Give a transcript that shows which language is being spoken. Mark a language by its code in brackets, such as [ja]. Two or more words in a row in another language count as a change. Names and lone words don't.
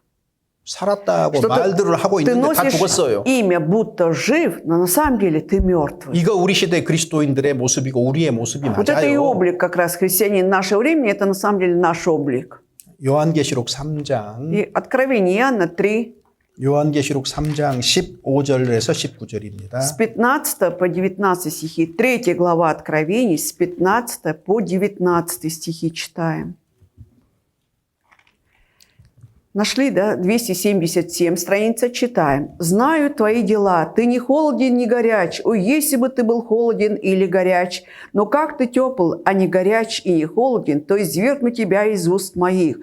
[ko] 살았다고 [ru] Что [ko] 말들을 하고 [ru] ты [ko] 있는데 다 [ru] носишь [ko] 죽었어요. [ru] имя, будто жив, но на самом деле ты мертв. [ko] 이거 우리 시대 그리스도인들의 모습이고 우리의 모습이 [ru] Вот это и [ko] 맞아요. [ru] облик как раз христианин нашего времени, это на самом деле наш облик. [ko] 요한계시록 3장 [ru] И Откровение Иоанна 3, [ko] 요한계시록 3장 15절에서 19절입니다. [ru] с 15 по 19 стихи. 3 глава Откровений, с 15 по 19 стихи читаем. Нашли, да? 277 страница, читаем. «Знаю твои дела, ты не холоден, не горяч. О, если бы ты был холоден или горяч, но как ты тепл, а не горяч и не холоден, то извергну тебя из уст моих.